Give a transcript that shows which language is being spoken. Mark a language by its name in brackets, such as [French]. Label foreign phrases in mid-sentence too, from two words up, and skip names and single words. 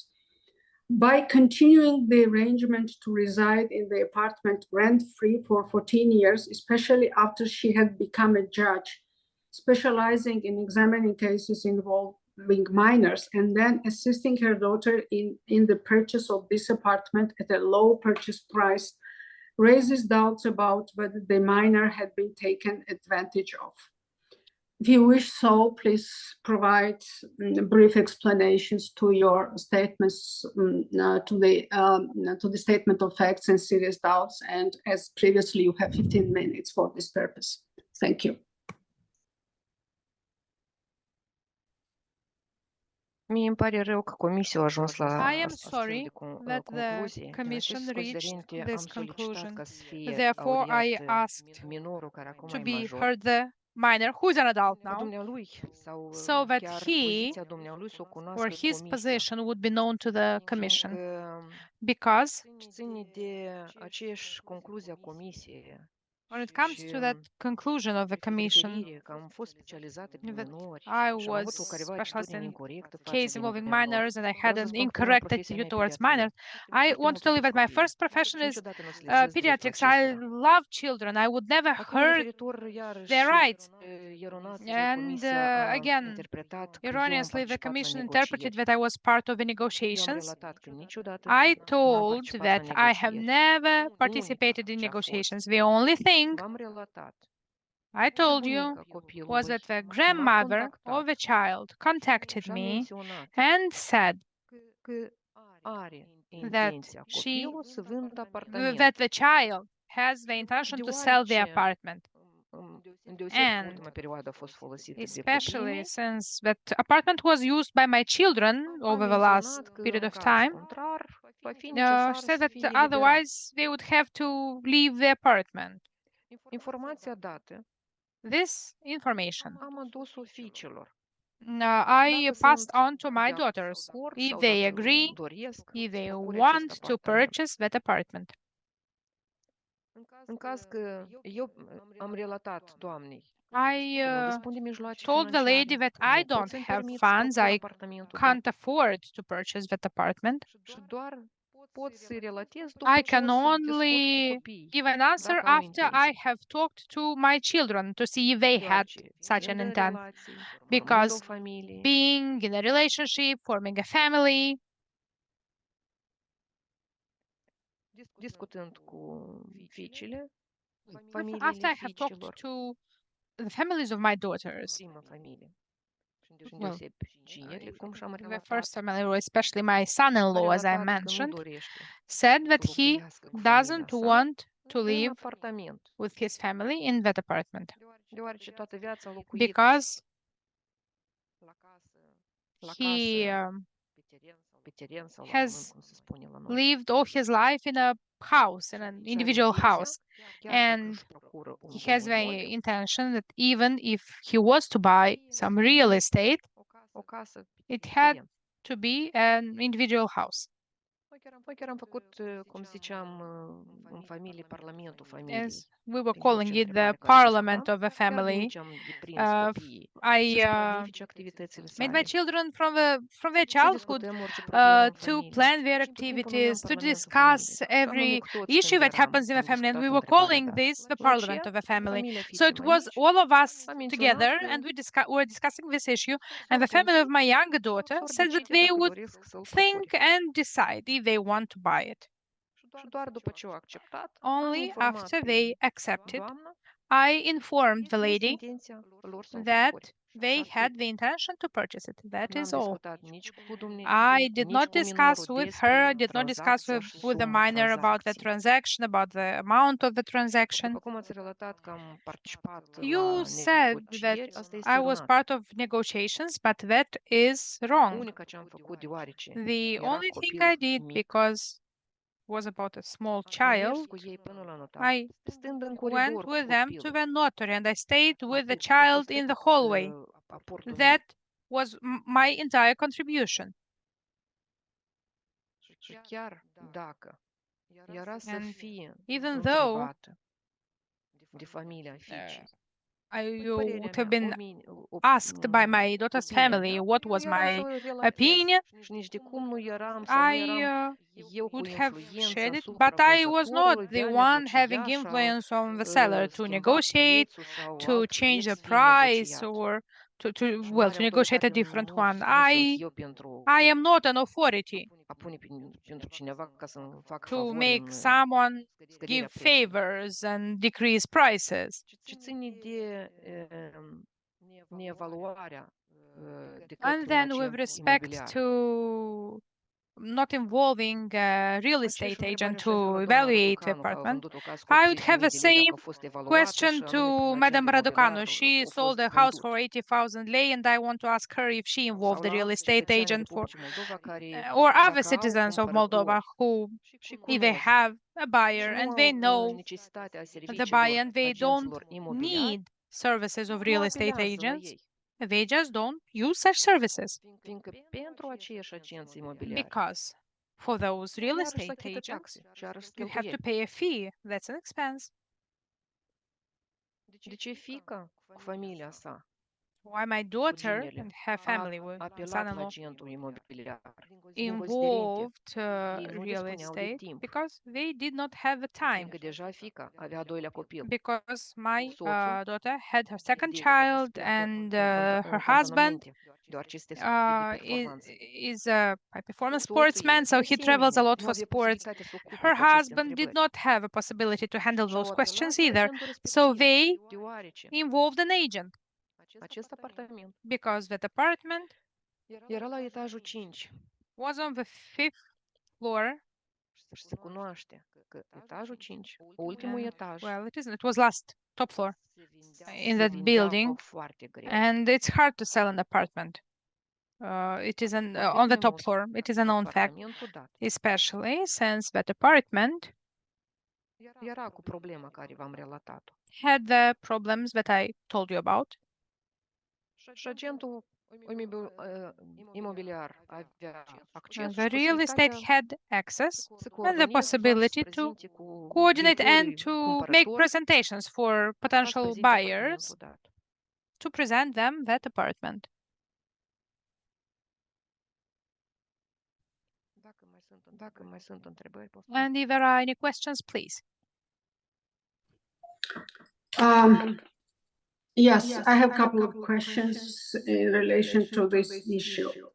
[English] By continuing the arrangement to reside in the apartment rent-free for 14 years, especially after she had become a judge, specializing in examining cases involving minors, and then assisting her daughter in the purchase of this apartment at a low purchase price, raises doubts about whether the minor had been taken advantage of. If you wish so, please provide brief explanations to your statements, to the statement of facts and serious doubts. And as previously, you have 15 minutes for this purpose. Thank you. [Romanian] Mie îmi pare rău că comisia a ajuns la [English] I am [Romanian] astfel [English] sorry [Romanian] de [English] that the [Romanian] concluzie. Din [English] Commission [Romanian] aceste [English] reached [Romanian] considerente [English] this [Romanian] am solicitat [English] conclusion. [Romanian] ca să fie [English] Therefore, I [Romanian] audiat [English] asked [Romanian] minorul care acum [English] to [Romanian] e [English] be [Romanian] major. [English] heard the minor, who is an adult [Romanian] Ca [English] now, [Romanian] dumnealui sau [English] so that [Romanian] chiar [English] he [Romanian] poziția dumnealui să o [English] or [Romanian] cunoască [English] his [Romanian] comisia. [English] position would be known to the Commission, [Romanian] Fiindcă [English] because [Romanian] ține de aceeași concluzie a comisiei [English] when it comes to that conclusion of the Commission, [Romanian] referire că am fost specializată pe [English] that [Romanian] minori [English] I [Romanian] și am [English] was [Romanian] avut o careva [English] specialized [Romanian] atitudine [English] in [Romanian] incorectă față [English] case [Romanian] de [English] involving [Romanian] minori. [English] minors and I [Romanian] Vreau [English] had [Romanian] să [English] an [Romanian] spun că prima [English] incorrect [Romanian] profesie mea [English] attitude [Romanian] e [English] towards [Romanian] pediatrie. [English] minors. I [Romanian] Foarte [English] want to [Romanian] mult [English] live [Romanian] iubesc [English] that my [Romanian] copiii. [English] first profession [Romanian] Și [English] is [Romanian] niciodată nu o să lezesc dreptul [English] pediatrics. I [Romanian] acestora. [English] love children. I would never [Romanian] Acum, [English] hurt [Romanian] referitor iarăși [English] their rights. [Romanian] eronat, [English] And [Romanian] comisia a [English] again, [Romanian] interpretat că eu am [English] erroneously, the [Romanian] participat la [English] Commission [Romanian] negocieri. [English] interpreted that I was part of the [Romanian] Eu am [English] negotiations. [Romanian] relatat că niciodată [English] I [Romanian] n-am [English] told [Romanian] participat [English] that [Romanian] la [English] I have [Romanian] negocieri. [English] never [Romanian] Unica [English] participated in [Romanian] ce a fost, [English] negotiations. The only thing [Romanian] v-am relatat [English] I told you [Romanian] bunica [English] was [Romanian] copilului [English] that the [Romanian] m-a [English] grandmother [Romanian] contactat [English] of a child contacted [Romanian] și a [English] me [Romanian] menționat [English] and said [Romanian] că are [English] that [Romanian] intenția [English] she [Romanian] copilul să vândă [English] that [Romanian] apartament. [English] the child has the intention to sell the [Romanian] Deoarece [English] apartment, [Romanian] îndeosebi că [English] and [Romanian] ultima perioadă a fost folosită de copiii [English] especially [Romanian] mei, [English] since that apartment was used by my children [Romanian] a [English] over the last [Romanian] menționat că [English] period [Romanian] în [English] of [Romanian] caz [English] time. [Romanian] contrar va fi [English] She [Romanian] necesar [English] said [Romanian] să [English] that [Romanian] fie eliberat. [English] otherwise they would have to leave the apartment. [Romanian] Informația dată [English] This information [Romanian] am adus-o fiicelor. [English] I [Romanian] Dacă [English] passed [Romanian] sunt [English] on to my daughters, [Romanian] de acord [English] if [Romanian] sau [English] they [Romanian] dacă [English] agree, [Romanian] doresc [English] if [Romanian] să [English] they [Romanian] procure [English] want [Romanian] acest [English] to [Romanian] apartament. [English] purchase that apartment. [Romanian] În caz că eu am relatat doamnei [English] I [Romanian] că nu dispun de mijloace [English] told the lady [Romanian] financiare, [English] that [Romanian] că [English] I [Romanian] nu pot [English] don't [Romanian] să-mi [English] have [Romanian] permit să [English] funds, [Romanian] procur [English] I [Romanian] apartamentul, [English] can't afford to purchase that apartment. [Romanian] și doar pot să relatez [English] I [Romanian] după ce [English] can [Romanian] o să discut cu [English] only [Romanian] copiii, [English] give an answer [Romanian] dacă au [English] after I [Romanian] intenție. [English] have talked to my children to see if they had [Romanian] Deoarece [English] such an [Romanian] fiind în [English] intent. [Romanian] relații, formând o [English] Because [Romanian] familie, [English] being in a relationship, forming a family, [Romanian] discutând cu fiicele, [English] after [Romanian] familiile [English] I have talked [Romanian] fiicilor, [English] to the families of my daughters, [Romanian] prima familie, și [English] well, [Romanian] îndeosebi cinele, cum și-am [English] the [Romanian] relatat, [English] first family, or especially my son-in-law, as I [Romanian] relatat că nu [English] mentioned, [Romanian] dorește [English] said that [Romanian] să [English] he [Romanian] locuiască cu familia [English] doesn't [Romanian] sa [English] want to [Romanian] în [English] live [Romanian] apartament, [English] with his family in that apartment [Romanian] deoarece toată viața a locuit [English] because [Romanian] la [English] he [Romanian] casă, pe teren sau la [English] has [Romanian] pământ, cum se spune la noi. [English] lived all his life in a house, in an [Romanian] Și are [English] individual [Romanian] intenția, [English] house, [Romanian] chiar dacă [English] and [Romanian] își procură un [English] he has the [Romanian] domiciliu, [English] intention that even if he was to buy some real estate, [Romanian] o casă [English] it [Romanian] pe [English] had [Romanian] teren. [English] to be an individual house. [Romanian] Noi chiar am făcut, cum ziceam, în familie, parlamentul familiei. [English] As we were [Romanian] Din [English] calling [Romanian] orice [English] it the [Romanian] întrebare care [English] parliament [Romanian] discutam, [English] of a [Romanian] chiar de [English] family. [Romanian] aici am deprins Uh, copiii [English] I [Romanian] să-și planifice activitățile [English] made my [Romanian] sale, [English] children from their [Romanian] să [English] childhood [Romanian] discutăm orice problemă în [English] to [Romanian] familie. [English] plan their [Romanian] Și tot timpul numeam [English] activities, to [Romanian] parlamentul [English] discuss [Romanian] familiei. Și [English] every [Romanian] anume cu toți [English] issue [Romanian] când [English] that happens in a [Romanian] am [English] family, and [Romanian] discutat [English] we were [Romanian] întrebarea [English] calling [Romanian] dată. [English] this the [Romanian] Lucia, [English] parliament of a family. [Romanian] familia [English] So [Romanian] fiicei [English] it [Romanian] mai [English] was [Romanian] mici, [English] all of us [Romanian] a menționat [English] together, [Romanian] că [English] and were discussing this issue. And the [Romanian] s-or [English] family of my younger daughter [Romanian] s-or [English] said that [Romanian] decide [English] they [Romanian] dacă [English] would [Romanian] doresc să-l [English] think [Romanian] procure. [English] and decide if they want to buy it. [Romanian] Și doar după ce au acceptat, am [English] Only [Romanian] informat [English] after [Romanian] pe [English] they accepted, [Romanian] doamnă [English] I informed the [Romanian] că este [English] lady [Romanian] intenția lor să-l [English] that [Romanian] procure. [English] they had the intention to purchase it. That [Romanian] N-am [English] is all. [Romanian] discutat nici cu [English] I did [Romanian] nici [English] not [Romanian] cu [English] discuss [Romanian] minorul [English] with her, [Romanian] despre [English] did not discuss [Romanian] tranzacția [English] with the [Romanian] și suma [English] minor about the [Romanian] tranzacției. [English] transaction, about the amount of the transaction. [Romanian] După cum ați relatat că am participat [English] You [Romanian] la [English] said that [Romanian] negocieri, asta este [English] I was [Romanian] eronat. [English] part of negotiations, but that is wrong. [Romanian] Unica ce am făcut deoarece [English] The [Romanian] era [English] only thing [Romanian] copil [English] I did, [Romanian] mic, [English] because it was about a small [Romanian] am mers [English] child, [Romanian] cu ei până la notar, [English] I [Romanian] stând în [English] went [Romanian] coridor cu [English] with them to [Romanian] copilul. [English] the notary and I stayed with the [Romanian] Atât. A [English] child [Romanian] fost [English] in the [Romanian] tot, [English] hallway. [Romanian] aportul meu. [English] That was my entire contribution. [Romanian] Și chiar dacă era să [English] And [Romanian] fie [English] even though [Romanian] întrebată de familia fiicei, [English] you [Romanian] părerea [English] would have [Romanian] mea, [English] been asked by my daughter's [Romanian] opinia [English] family [Romanian] mea, [English] what [Romanian] eu [English] was [Romanian] eram să [English] my [Romanian] o relatez. [English] opinion, [Romanian] Și nici de cum nu eram sau nu [English] I [Romanian] eram eu cu [English] would have [Romanian] influența [English] shared it, but I was not [Romanian] vânzătorului de [English] the [Romanian] a [English] one having [Romanian] negocia sau [English] influence on the seller to [Romanian] schimba [English] negotiate, [Romanian] prețul sau [English] to [Romanian] alt [English] change [Romanian] preț [English] the [Romanian] fiind [English] price, [Romanian] negociat. [English] or to [Romanian] Și [English] well, [Romanian] mare [English] to negotiate a [Romanian] autoritate [English] different [Romanian] nu [English] one. [Romanian] sunt eu pentru [English] I am not an authority [Romanian] a pune pentru cineva ca să-mi facă [English] to [Romanian] favori [English] make [Romanian] în [English] someone give [Romanian] scăderea prețului. [English] favors and decrease prices. [Romanian] Ce ține de neevaluarea de [English] And [Romanian] către un [English] then with [Romanian] agent [English] respect [Romanian] imobiliar. [English] to not involving a real estate [Romanian] Aceeași [English] agent [Romanian] întrebare și-a [English] to [Romanian] adresat doamna [English] evaluate the [Romanian] Raducanu, că a [English] apartment, [Romanian] vândut o casă cu [English] I would have the [Romanian] 80.000 de lei, dacă [English] same [Romanian] a fost evaluată [English] question [Romanian] și anume [English] to [Romanian] prin agent [English] Madame [Romanian] imobiliar [English] Raducanu. She [Romanian] a [English] sold [Romanian] fost [English] a house for [Romanian] vândut. [English] 80,000 lei, and I want to ask her if she [Romanian] Sau [English] involved the [Romanian] la [English] real [Romanian] alți [English] estate [Romanian] cetățeni ai [English] agent for, [Romanian] Republicii Moldova care, [English] or other [Romanian] dacă au [English] citizens of Moldova [Romanian] cumpărători [English] who, [Romanian] și [English] if they [Romanian] cunosc [English] have a [Romanian] și [English] buyer [Romanian] nu [English] and they [Romanian] au [English] know [Romanian] necesitatea [English] the [Romanian] serviciilor [English] buyer and they don't [Romanian] agenților imobiliari, [English] need services of [Romanian] nu [English] real estate [Romanian] apelează la [English] agents, [Romanian] ei. [English] they just don't use such services [Romanian] Fiindcă pentru aceiași agenți imobiliari, [English] because for those real [Romanian] iarăși să [English] estate [Romanian] achită [English] agents, [Romanian] taxe și iarăși [English] you have to [Romanian] cheltuieli. [English] pay a fee. That's an expense. [Romanian] De ce fiica cu familia sa, [English] Why my [Romanian] cu [English] daughter [Romanian] ruginele, [English] and her [Romanian] a [English] family with [Romanian] apelat la [English] son-in-law [Romanian] agentul imobiliar [English] involved [Romanian] ei nu [English] real [Romanian] dispuneau de [English] estate [Romanian] timp, [English] because they did not have the time. [Romanian] fiindcă deja fiica avea a doilea copil. [English] Because my [Romanian] Soțul [English] daughter had her second [Romanian] de [English] child [Romanian] expert [English] and [Romanian] în [English] her husband [Romanian] cantonamente, deoarece este sport de [English] is, [Romanian] performanță. [English] is a performance [Romanian] Soțul ei, [English] sportsman, so [Romanian] de [English] he travels a [Romanian] asemenea, [English] lot [Romanian] nu [English] for [Romanian] avea [English] sports. [Romanian] posibilitatea să ocupe [English] Her [Romanian] cu aceste [English] husband did [Romanian] întrebări. [English] not have a possibility to handle [Romanian] Și-au [English] those [Romanian] apelat [English] questions [Romanian] la [English] either. [Romanian] agentul [English] So [Romanian] respectiv, [English] they [Romanian] deoarece [English] involved an agent [Romanian] acest apartament [English] because that apartment [Romanian] era la etajul 5 [English] was on the 5th floor. [Romanian] și se cunoaște că etajul 5, ultimul etaj, [English] Well, it isn't. It was last top floor in se that vindeau building, foarte greu. and it's hard to sell an apartment. It is on the top floor. It is a known fact, [Romanian] Apartamentul dat [English] especially since that apartment [Romanian] era cu problema care v-am relatat-o. [English] had the problems that I told you about. [Romanian] Și agentul imobiliar avea acces [English] And [Romanian] și [English] the real estate [Romanian] posibilitatea [English] had access [Romanian] să [English] and the [Romanian] coordoneze, [English] possibility [Romanian] să [English] to [Romanian] prezinte cu [English] coordinate and [Romanian] viitorii [English] to make [Romanian] cumpărători [English] presentations for [Romanian] ca să [English] potential [Romanian] prezinte [English] buyers [Romanian] apartamentul dat. [English] to present them that apartment. [Romanian] Dacă mai sunt întrebări, poftim. [English] And if there are any questions, please. Yes, I have a couple of questions in relation to this issue.